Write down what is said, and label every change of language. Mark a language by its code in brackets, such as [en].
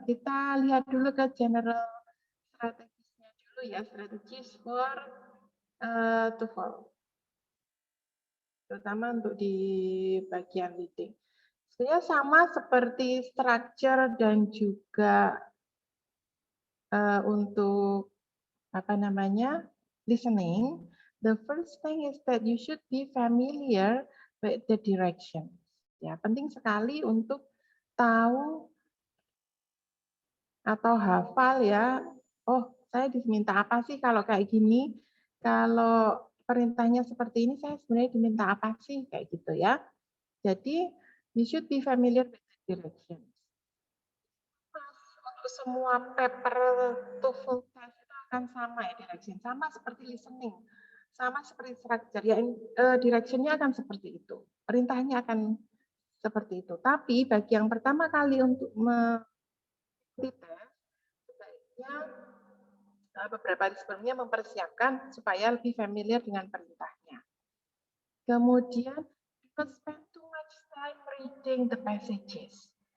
[id] Kita lihat dulu ke general strategisnya dulu ya, strategis for TOEFL. Terutama untuk di bagian reading. Sebenarnya sama seperti structure dan juga untuk listening. [en] The first thing is that you should be familiar with the directions. [id] Ya, penting sekali untuk tahu atau hafal ya, oh saya diminta apa sih kalau kayak gini, kalau perintahnya seperti ini saya sebenarnya diminta apa sih, kayak gitu ya. Jadi, [en] you should be familiar with the directions. [id] Untuk semua paper TOEFL test itu akan sama ya direction, sama seperti listening, sama seperti structure, ya directionnya akan seperti itu, perintahnya akan seperti itu. Tapi bagi yang pertama kali untuk mengikuti tes, sebaiknya beberapa hari sebelumnya mempersiapkan supaya lebih familiar dengan perintahnya. Kemudian, [en] don't spend too much time reading the passages.